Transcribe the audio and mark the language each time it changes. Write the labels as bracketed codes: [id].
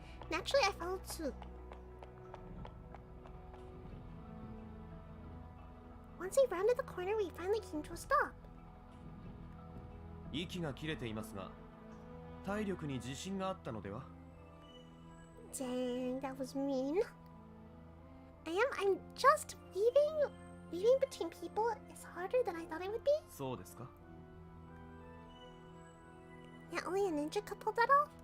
[en] Naturally, I followed suit. Once he rounded the corner, we finally came to a stop. [ja] 息が切れていますが体力に自信があったのでは [en] Dang, that was mean. I'm just weaving between people is harder than I thought it would be. [ja] そうですか [en] Yeah, only a ninja could pull that off.